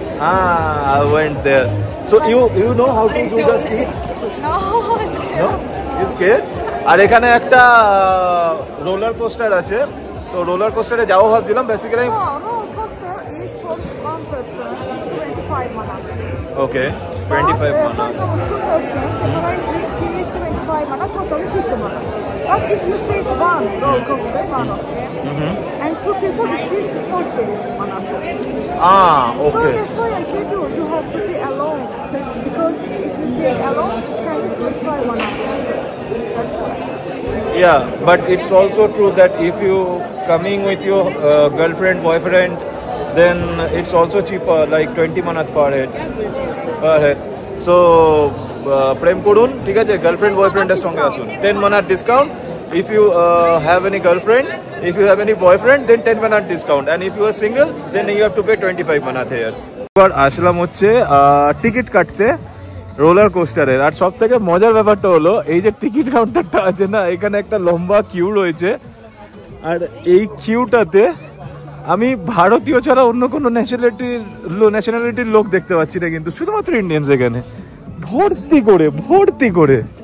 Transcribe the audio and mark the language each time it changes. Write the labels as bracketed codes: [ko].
[en] I went there. So you know how to do the ski? No, scared. No? You scared? [bn] আর এখানে একটা roller coaster আছে, তো roller কোস্টারে যাবো ভাবছিলাম basically. [en] No, roller coaster is for one person. It's 25 manat. Okay, 25 For manat. example, two persons, separately it is 25 manat, totally 50 manat. But if you take one roller coaster, one of them, and two people, it is 40 manat. So Okay. that's why I said you have to be alone. Because if you take alone, it can be 25 manat cheaper. That's why. Yeah, but it's also true that if you coming with your girlfriend, boyfriend, then it's also cheaper, like 20 manat per head. [bn] So প্রেম করুন, ঠিক আছে, girlfriend বয়ফ্রেন্ডের সঙ্গে আসুন, [en] 10 manat discount. If you have any girlfriend, if you have any boyfriend, then 10 manat discount. And if you are single, then you have to pay 25 manat here. [bn] এবার আসলাম হচ্ছে ticket কাটতে roller কোস্টারের। আর সব থেকে মজার ব্যাপারটা হলো এই যে টিকিট কাউন্টারটা আছে না, এখানে একটা লম্বা কিউ রয়েছে। আর এই কিউটাতে আমি ভারতীয় ছাড়া অন্য কোনো ন্যাশনালিটির লোক দেখতে পাচ্ছি না, কিন্তু শুধুমাত্র ইন্ডিয়ানস এখানে ভর্তি করে।